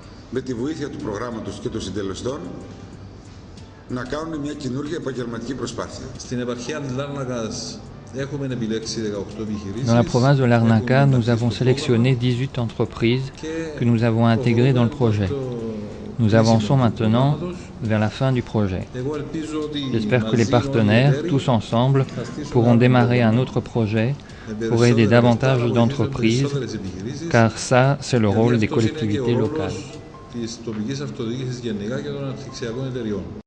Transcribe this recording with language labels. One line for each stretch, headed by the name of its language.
Greek: Με τη βοήθεια του προγράμματος και των συντελεστών να κάνουν μια καινούργια επαγγελματική προσπάθεια. Στην επαρχία της Λάρνακας έχουμε επιλέξει 18 επιχειρήσεις.
French: Dans la province de Larnaca, nous avons sélectionné 18 entreprises que nous avons intégrées dans le projet. Nous avançons maintenant vers la fin du projet. J'espère que les partenaires, tous ensemble, pourront démarrer un autre projet pour aider davantage d'entreprises, car ça, c'est le rôle des collectivités locales.
Greek: Της τοπικής αυτοδιοίκησης γενικά και των αναπτυξιακών εταιριών.